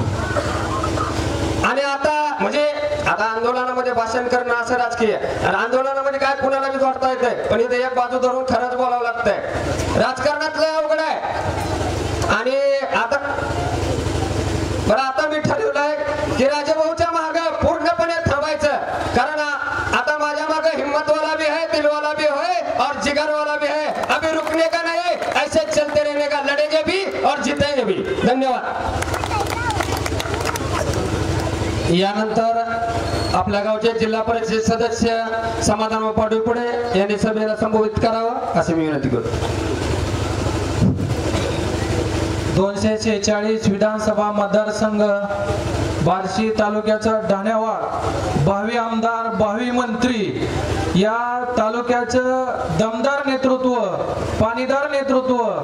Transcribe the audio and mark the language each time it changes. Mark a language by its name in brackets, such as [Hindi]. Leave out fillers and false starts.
[Marathi] आणि आता आंदोलनामध्ये भाषण करणं असं राजकीय, आणि आंदोलनामध्ये काय कुणाला बी जोडता येतंय, पण इथे एक बाजू धरून खरंच बोलावं लागतंय. राजकारणातलं अवघड आहे. आणि आता मी ठरवलंय की राजाभाऊच्या माग पूर्णपणे थांबायचं. कारण आता माझ्या माग [Hindi] हिम्मतवाला भी है, दिलवाला भी है और जिगरवाला भी है. अभी रुकने का नहीं, ऐसे चलते रहने का, लड़ेंगे भी और जीतेंगे भी. [Marathi] धन्यवाद. यानंतर आपल्या गावचे जिल्हा परिषद सदस्य समाधान पाडवीपुढे यांनी सभेला संबोधित करावं असे मी विनंती करतो. 246 विधानसभा मतदारसंघ, बार्शी तालुक्याचं ढाण्यावाड, भावी आमदार, भावी मंत्री, या तालुक्याचं दमदार नेतृत्व, पाणीदार नेतृत्व.